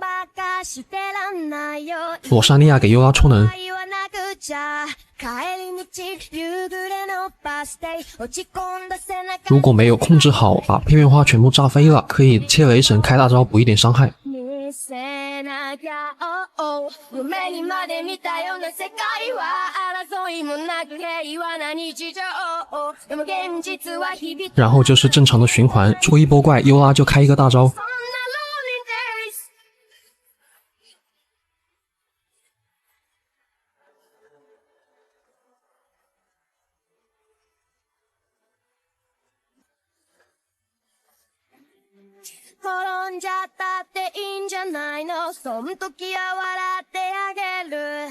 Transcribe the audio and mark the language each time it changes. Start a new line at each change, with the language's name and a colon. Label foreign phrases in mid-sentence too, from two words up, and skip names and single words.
Chinese: 罗莎莉亚给优拉充能，如果没有控制好，把片面花全部炸飞了，可以切雷神开大招补一点伤害。然后就是正常的循环，出一波怪，优拉就开一个大招。
Japanese: 転んじゃったっていいんじゃないの、そん時は笑ってあげる。